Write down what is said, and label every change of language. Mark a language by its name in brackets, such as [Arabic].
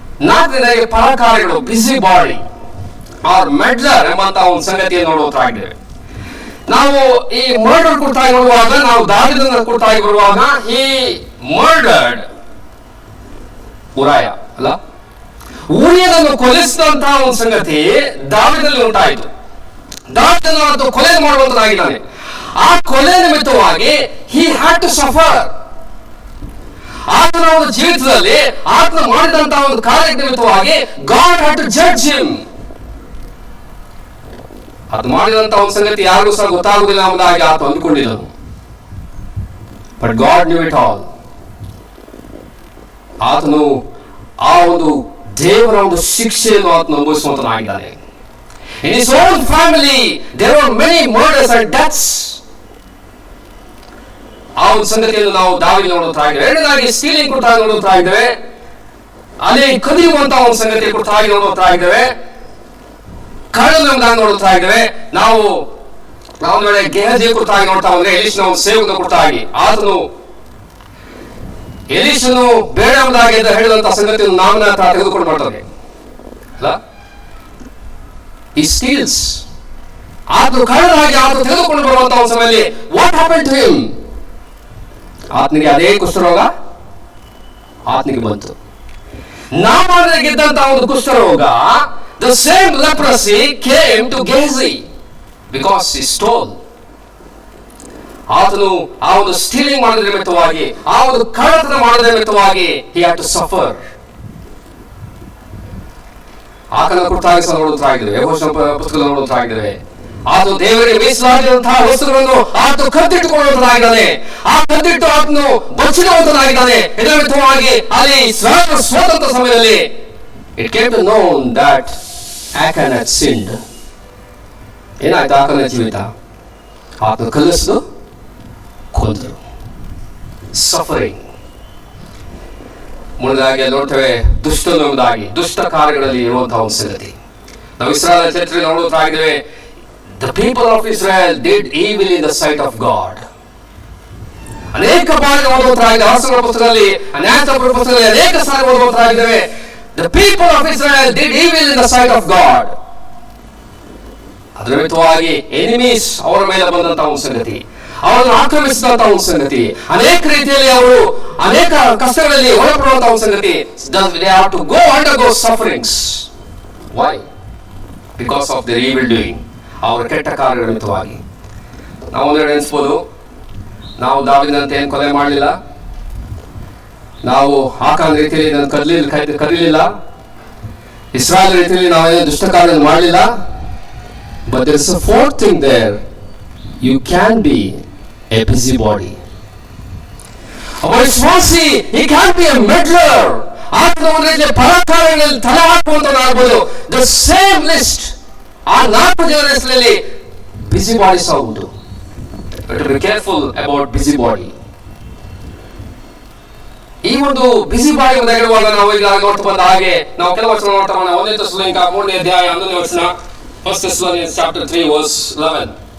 [Kannada] 4ನೇದಾಗಿ ಪರಕಾರಿಗಳು, ಬಿಸಿ body R ಮೆಡ್ಲರ್ ಎಂಬಂತಹ ಒಂದು ಸಂಗತಿಯನ್ನು ನೋಡುವಂತಾಗಿದ್ದೇವೆ. ನಾವು ಈ ಮರ್ಡರ್ ಕುರಿತಾಗಿ ನೋಡುವಾಗ, ನಾವು ದಾವಿದನ ಕುರಿತಾಗಿ ಬರುವಾಗ ಈ ಮರ್ಡರ್ಡ್ ಉರಾಯ ಅಲ್ಲ, ಊರಿಯನನ್ನು ಕೊಲಿಸಿದಂತಹ ಒಂದು ಸಂಗತಿ ದಾವಿದಲ್ಲಿ ಉಂಟಾಯಿತು. ದಾವಿದನನ್ನು ಕೊಲೆ ಮಾಡುವಂತನಾಗಿದ್ದಾನೆ. ಆ ಕೊಲೆ ನಿಮಿತ್ತವಾಗಿ [English] he had to suffer. [Kannada] ಆತನ ಒಂದು ಜೀವಿತದಲ್ಲಿ ಆತನ ಮಾಡಿದಂತಹ ಒಂದು ಕಾರ್ಯ ನಿಮಿತ್ತವಾಗಿ [English] God had to judge him. [Kannada] ಅದು ಮಾಡಿದಂತಹ ಒಂದು ಸಂಗತಿ ಯಾರಿಗೂ ಸಹ ಗೊತ್ತಾಗುವುದಿಲ್ಲ ಎಂಬುದಾಗಿ ಆತ ಅಂದುಕೊಂಡಿದ್ದನು. [English] But God knew it all. [Kannada] ಆತನು ಆ ಒಂದು ದೇವರ ಒಂದು ಶಿಕ್ಷೆಯನ್ನು ಆತನು ಅನುಭವಿಸುವಂತನಾಗಿದ್ದಾನೆ. [English] In his own family there were many murders and deaths. [Kannada] ಆ ಒಂದು ಸಂಗತಿಯನ್ನು ನಾವು ದಾವಿದಲ್ಲಿ ನೋಡುತ್ತಾ ಇದ್ದೇವೆ. ಎರಡನೇದಾಗಿ ಸ್ಟೀಲಿಂಗ್ ಕುರಿತಾಗಿ ನೋಡುತ್ತಾ ಇದ್ದೇವೆ. ಅಲ್ಲಿ ಕದಿಯುವಂತಹ ಒಂದು ಸಂಗತಿ ಕುರಿತಾಗಿ ನೋಡುತ್ತಾ ಇದ್ದೇವೆ. ಕಳ್ಳನನ್ನು ನೋಡುತ್ತಾ ಇದ್ದೇವೆ. ನಾವು ಒಂದು ವೇಳೆ ಗೆಹಜಿ ಕುರಿತಾಗಿ ನೋಡ್ತಾ ಬಂದ್ರೆ ಎಲೀಷನ ಒಂದು ಸೇವಕನ ಕುರಿತಾಗಿ ಆತನು ಎಲೀಷನು ಬೇಡ ಎಂಬುದಾಗಿ ಹೇಳಿದಂತಹ ಸಂಗತಿಯನ್ನು ನಾಮನ ತೆಗೆದುಕೊಂಡು ಮಾಡ್ತಾನೆ ಅಲ್ಲ. ಈ ಸ್ಟೀಲ್ಸ್ ಆತನು ಕಳ್ಳನಾಗಿ ಆತನು ತೆಗೆದುಕೊಂಡು ಬರುವಂತಹ ಒಂದು ಸಮಯದಲ್ಲಿ [English] what happen to him, [Kannada] ಆತನಿಗೆ ಅದೇ ಕುಷ್ಠರೋಗ ಆತನಿಗೆ ಬಂತು. ನಾಮಾನನಿಗಿದ್ದಂತಹ ಒಂದು ಕುಷ್ಠರೋಗ, [English] the same leprosy came to Gehazi because he stole. [Kannada] ಆತನು ಆ ಒಂದು ಸ್ಟೀಲಿಂಗ್ ಮಾಡೋದ್ರ ನಿಮಿತ್ತವಾಗಿ, ಆ ಒಂದು ಕಳ್ಳತನ ಮಾಡೋದ್ರ ನಿಮಿತ್ತವಾಗಿ [English] he had to suffer. [Kannada] ಆತನ ಕುರಿತಾಗಿ ನೋಡುತ್ತಾಗಿದ್ದೇವೆ, ಯೆಹೋಶುವನ ಪುಸ್ತಕದಲ್ಲಿ ನೋಡುತ್ತಾಗಿದ್ದೇವೆ. ಆತನು ದೇವರಿಗೆ ಮೀಸಲಾಗಿರುವಂತಹ ವಸ್ತುಗಳನ್ನು ಆತನು ಕದ್ದಿಟ್ಟುಕೊಳ್ಳುವಂತನಾಗಿದ್ದಾನೆ, ಆ ಕದ್ದಿಟ್ಟು ಆತನು ಬಚ್ಚಿಡುವಂತನಾಗಿದ್ದಾನೆ. ಇದರ ವಿಧವಾಗಿ ಅಲ್ಲಿ ಸ್ವಾತಂತ್ರ್ಯ ಸಮಯದಲ್ಲಿ [English] it came to know that Achan had sinned. [Kannada] ಏನಾಯ್ತು ಆಕನ ಜೀವಿತ? ಆತನು ಕಲಿಸಿದು ಕೊಂದರು. ಸಫರಿಂಗ್. ಮುಂದಾಗಿ ನೋಡ್ತೇವೆ ದುಷ್ಟನು ಎಂಬುದಾಗಿ, ದುಷ್ಟ ಕಾರ್ಯಗಳಲ್ಲಿ ಇರುವಂತಹ ಒಂದು ಸಂಗತಿ. ನಾವು ಇಸ್ರಾಯೇಲ್ ಚರಿತ್ರೆ ನೋಡುತ್ತಾಗಿದ್ದೇವೆ. [English] The people of Israel did evil in the sight of God. [Kannada] ಅನೇಕ ಬಾರಿ ಓದುವಂತಾಗಿದೆ. ಅರಸನ ಪುಸ್ತಕದಲ್ಲಿ, ನ್ಯಾಯಾಧಿಪತಿಗಳ ಪುಸ್ತಕದಲ್ಲಿ ಅನೇಕ ಸಾರಿ ಓದುವಂತಾಗಿದ್ದೇವೆ. [English] The people of Israel did evil in the sight of God. [Kannada] ಅದರ ನಿಮಿತ್ತವಾಗಿ ಎನಿಮೀಸ್ ಅವರ ಮೇಲೆ ಬಂದಂತಹ ಒಂದು ಸಂಗತಿ, ಅವರನ್ನು ಆಕ್ರಮಿಸಿದಂತಹ ಒಂದು ಸಂಗತಿ, ಅನೇಕ ರೀತಿಯಲ್ಲಿ ಅವರು ಅನೇಕ ಕಷ್ಟಗಳಲ್ಲಿ ಒಳಪಡುವಂತಹ ಒಂದು ಸಂಗತಿ. [English] They have to undergo sufferings. Why? Because of their evil doing. [Kannada] ಅವರ ಕೆಟ್ಟ ಕಾರ್ಯಗಳ ನಿಮಿತ್ತವಾಗಿ. ನಾವು ಒಂದೆರಡು ಎನಿಸ್ಬೋದು, ನಾವು ದಾವೀದನಂತೆ ಏನು ಕೊಲೆ ಮಾಡಲಿಲ್ಲ, ನಾವು ಆಕಾನ್ ರೀತಿಯಲ್ಲಿ ಕರೀಲಿಲ್ಲ, ಇಸ್ರಾಯೇಲ್ ರೀತಿಯಲ್ಲಿ ನಾವೇನು ದುಷ್ಟ ಕಾರ್ಯ ಮಾಡಲಿಲ್ಲ. [English] But there is a fourth thing there. You can be a busybody. [Kannada] ಒಬ್ಬ ವಿಶ್ವಾಸಿ, [English] he can be a meddler. [Kannada] ಆತನ ಒಂದು ರೀತಿಯ ಪರಾಕಾರಗಳಲ್ಲಿ ತಲೆ ಹಾಕುವಂತನಾಗಬಹುದು. [English] The same list, [Kannada] ಆ 4 ಜನರ ಹೆಸರಲ್ಲಿ ಬಿಸಿ ಬಾಡೀಸ್ ಆಗುವುದು. [English] Be careful about busybody. [Kannada] ಈ ಒಂದು ಬಿಸಿ ಬಾಡಿ ಅಂತ ಹೇಳುವಾಗ ನಾವು ಈಗ ನೋಡ್ತಾ ಬಂದ ಹಾಗೆ ನಾವು ಕೆಲವು ವಚನ ನೋಡ್ತಾ ಬಂದ 1 ಥೆಸಲೋನಿಕ 3ನೇ ಅಧ್ಯಾಯ 11ನೇ ವಚನ, [English] 1 Thessalonians chapter 3 verse 11.